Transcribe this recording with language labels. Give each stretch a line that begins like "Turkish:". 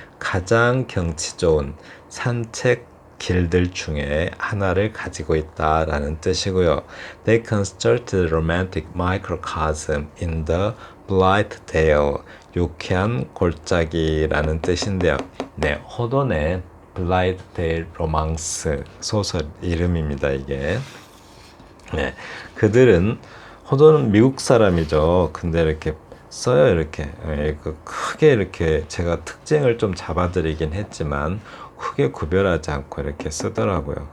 Korean: 가장 경치 좋은 산책 길들 중에 하나를 가지고 있다라는 뜻이고요.
English: They constructed a romantic microcosm in the Blythedale.
Korean: 유쾌한 골짜기라는 뜻인데요. 네, 호돈의 블라이트데일 로망스 소설 이름입니다, 이게. 네, 그들은, 호돈은 미국 사람이죠. 근데 이렇게 써요, 이렇게. 크게 이렇게 제가 특징을 좀 잡아드리긴 했지만 크게 구별하지 않고 이렇게 쓰더라고요.